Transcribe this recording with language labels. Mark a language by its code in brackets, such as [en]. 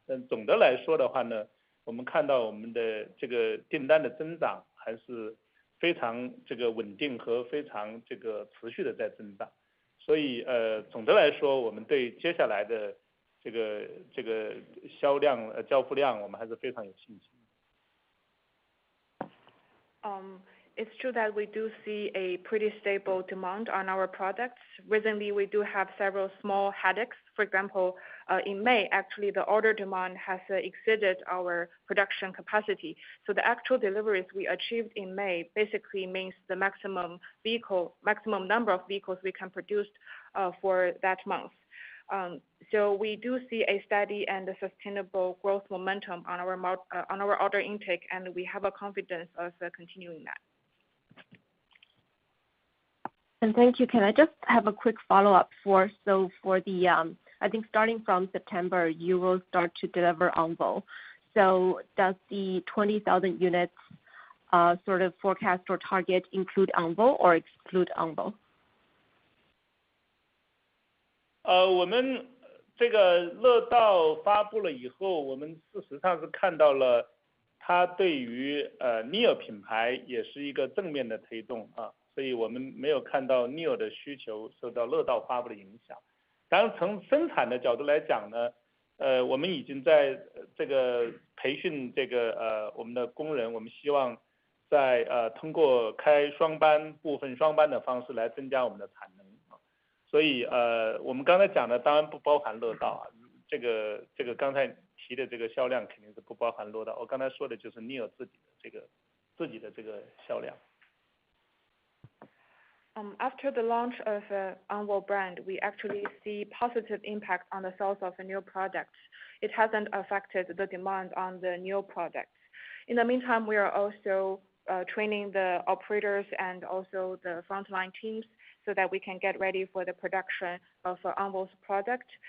[zh] 但总的来说的话呢，我们看到我们的这个订单的增长还是非常这个稳定和非常这个持续的在增长，所以总的来说我们对接下来的这个销量交付量我们还是非常有信心。 [en] It's true that we do see a pretty stable demand on our products. Recently, we do have several small headaches. For example, in May, actually the order demand has exceeded our production capacity. So the actual deliveries we achieved in May basically means the maximum number of vehicles we can produce for that month. So we do see a steady and sustainable growth momentum on our order intake, and we have a confidence of continuing that. And thank you. Can I just have a quick follow-up for the I think starting from September, you will start to deliver Onvo. So does the 20,000 units sort of forecast or target include Onvo or exclude Onvo? [zh] 我们这个乐道发布了以后，我们事实上是看到了它对于Nio 品牌也是一个正面的推动啊，所以我们没有看到 Nio 的需求受到乐道发布的影响。当然，从生产的角度来讲呢，我们已经在这个培训这个我们的工人，我们希望在通过开双班、部分双班的方式来增加我们的产能啊。所以我们刚才讲的当然不包含乐道啊，这个刚才提的这个销量肯定是不包含乐道。我刚才说的就是 Nio 自己的这个销量。 [en] After the launch of Onvo brand, we actually see positive impact on the sales of new products. It hasn't affected the demand on the new products. In the meantime, we are also training the operators and also the frontline teams so that we can get ready for the production of Onvo's product.